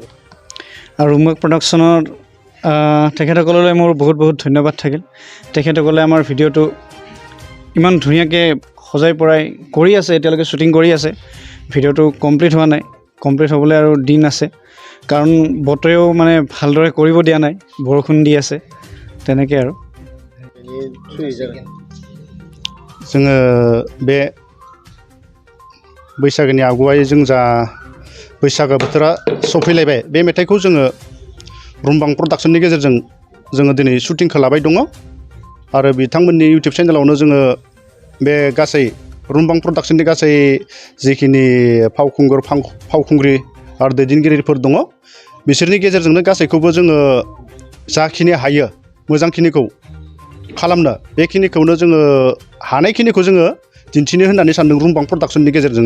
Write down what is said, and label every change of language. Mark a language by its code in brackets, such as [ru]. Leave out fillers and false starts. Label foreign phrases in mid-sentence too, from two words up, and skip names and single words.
[as] আৰু ৰুম্বা প্ৰডাকশ্যনৰ তেখেতসকললৈ মোৰ বহুত বহুত ধন্যবাদ থাকিল তেখেতসকলে আমাৰ ভিডিঅ'টো ইমান ধুনীয়াকৈ সজাই পৰাই কৰি আছে এতিয়ালৈকে শ্বুটিং কৰি আছে ভিডিঅ'টো কমপ্লিট হোৱা নাই কমপ্লিট হ'বলৈ আৰু দিন আছে কাৰণ বতৰেও মানে ভালদৰে কৰিব দিয়া নাই বৰষুণ দি আছে তেনেকৈ আৰু [brx] जोङो बे बैसागोनि आगुवायै जों जा बैसागो बोथोरा सफैलायबाय बे मेथाइखौ जोङो रुमबां प्रडाक्शननि गेजेरजों जोङो दिनै शुटिंखौ लाबाय दङ आरो बिथांमोननि इउटिउब चेनेलावनो जोङो बे गासै रुमबां प्रडाक्शननि गासै जिखिनि फावखुंग्रि आरो दैदेनगिरिफोर दङ बिसोरनि गेजेरजोंनो गासैखौबो जोङो जाखिनि हायो मोजांखिनिखौ खालामनो बेखिनिखौनो जोङो हानायखिनिखौ जोङो दिन्थिनो होननानै सानदों रुमबां प्रडाक्शननि गेजेरजोंनो